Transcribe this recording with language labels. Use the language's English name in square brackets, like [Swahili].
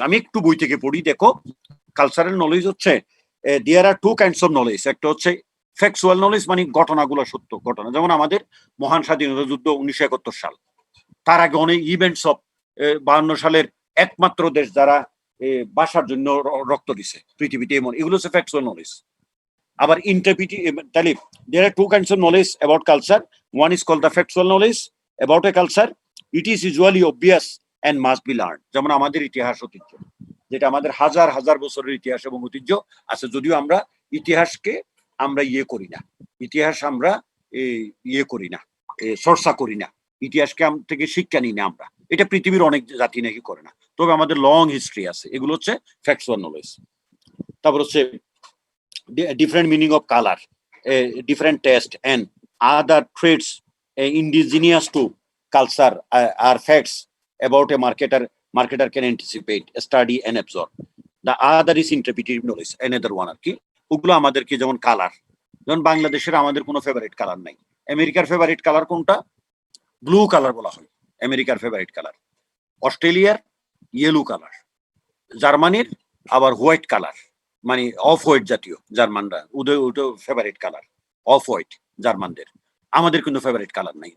[Bangla] আমি একটু বই থেকে পড়ি, দেখো। কালচারাল নলেজ হচ্ছে [English] there are 2 kinds of [Bangla] নলেজ। একটা হচ্ছে ফ্যাকচুয়াল নলেজ, মানে ঘটনাগুলো সত্য ঘটনা, যেমন আমাদের মহান স্বাধীনতা যুদ্ধ 1971 সাল, তার আগে অনেক ইভেন্টস অফ 52 সালের একমাত্র দেশ যারা বাসার জন্য রক্ত দিছে পৃথিবীতে, এমন, এগুলো হচ্ছে ফ্যাকচুয়াল নলেজ। আবার [English] interpretive, [Bangla] তাহলে [English] there are two kinds of knowledge about culture. One is called the factual knowledge about a culture. It is usually obvious and must be learned. [Bangla] যেমন আমাদের ইতিহাস ঐতিহ্য, যেটা আমাদের হাজার হাজার বছরের ইতিহাস এবং ঐতিহ্য আছে, যদিও আমরা ইতিহাসকে আমরা করি না, ইতিহাস আমরা করি না, চর্চা করি না, ইতিহাসকে থেকে শিক্ষা নিই না আমরা। এটা পৃথিবীর অনেক জাতি নাকি করে না, তবে আমাদের লং হিস্ট্রি আছে। এগুলো হচ্ছে ফ্যাকচুয়াল নলেজ। তারপর হচ্ছে [English] different meaning of color, different taste and other traits indigenous to culture are facts about a marketer can anticipate, study and absorb. The other is interpretive knowledge, another one [Bangla] আর কি। ওগুলো আমাদেরকে, যেমন colour, যেমন বাংলাদেশের আমাদের কোনো ফেভারিট কালার নাই। আমেরিকার ফেভারিট কালার কোনটা? ব্লু কালার বলা হয় আমেরিকার ফেভারিট কালার, অস্ট্রেলিয়ার ইয়েলো কালার, জার্মানির আবার হোয়াইট কালার, মানে অফ হোয়াইট জাতীয়, জার্মানরা ওদের ফেভারিট কালার অফ হোয়াইট জার্মানদের, আমাদের কিন্তু ফেভারিট কালার নাই।